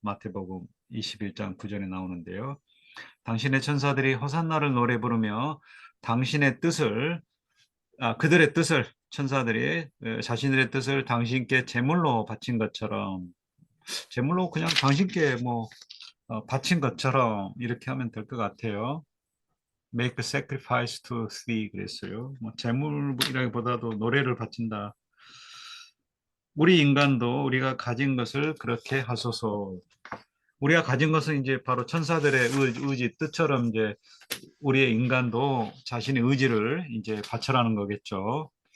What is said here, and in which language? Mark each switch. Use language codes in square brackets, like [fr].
[ko] 마태복음 21장 9절에 나오는데요. 당신의 천사들이 호산나를 노래 부르며 당신의 뜻을 그들의 뜻을 천사들이 자신들의 뜻을 당신께 제물로 바친 것처럼 제물로 그냥 당신께 뭐 바친 것처럼 이렇게 하면 될 것 같아요. [en] Make a sacrifice to thee [ko] 그랬어요. 뭐 제물이라기보다도 노래를 바친다. 우리 인간도 우리가 가진 것을 그렇게 하소서. 우리가 가진 것은 이제 바로 천사들의 의지, 뜻처럼 이제 우리의 인간도 자신의 의지를 이제 바쳐라는 거겠죠.